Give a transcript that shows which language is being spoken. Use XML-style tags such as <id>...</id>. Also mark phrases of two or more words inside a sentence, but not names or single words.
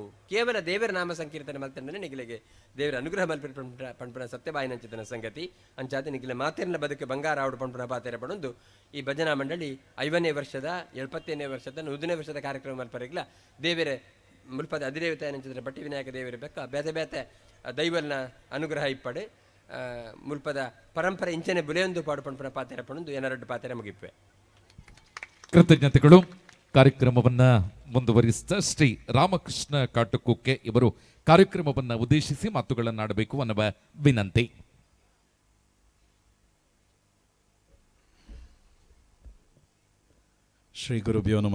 <tcy>ಕೇವಲ ದೇವರ ನಾಮ ಸಂಕೀರ್ತನೆ ಮಲ್ತಂಡನೆ ನಿಗಲಿಗೆ ದೇವರ ಅನುಗ್ರಹ ಮಲ್ಪನ ಪಂಪನ ಸತ್ಯಬಾಯಿನಂಚಿತನ ಸಂಗತಿ ಅಂಚಾದ ನಿಗಲ ಮಾತೇರಿನ ಬದುಕು ಬಂಗಾರ ಆವಡು ಪಂಪನ ಪಾತೆರ ಪಡೊಂದು ಈ ಭಜನಾ ಮಂಡಳಿ 5ನೇ ವರ್ಷದ 70ನೇ ವರ್ಷದ 100ನೇ ವರ್ಷದ ಕಾರ್ಯಕ್ರಮ ಮಲ್ಪರಿಗ್ಲ ದೇವರ ಮುಲ್ಪದ ಅಧಿದೇವತೆ ನಂಚಿದ್ರ ಬಟ್ಟಿ ವಿನಾಯಕ ದೇವರ ಬೆಕ್ಕ ಬೇತೆ ಬೇತೆ ದೈವಲ್ನ ಅನುಗ್ರಹ ಇಪ್ಪಡೆ ಮುಲ್ಪದ ಪರಂಪರೆ ಇಂಚನೆ ಬುಲೆಯೊಂದು ಪಾಡು ಪಂಪನ ಪಾತೆರ ಪಡೊಂದು ಏನರಡ್ಡು ಪಾತೆರ ಮುಗಿಪ್ಪೆ.</tcy> <kn>ಕೃತಜ್ಞತೆಗಳು. ಕಾರ್ಯಕ್ರಮವನ್ನ ಮುಂದುವರಿಸಿದ ಶ್ರೀ ರಾಮಕೃಷ್ಣ ಕಾಟುಕುಕ್ಕೆ ಇವರು ಕಾರ್ಯಕ್ರಮವನ್ನು ಉದ್ದೇಶಿಸಿ ಮಾತುಗಳನ್ನಾಡಬೇಕು ಅನ್ನುವ ವಿನಂತಿ.</kn> <sa>ಶ್ರೀ ಗುರುಭ್ಯೋ ನಮಃ.</sa>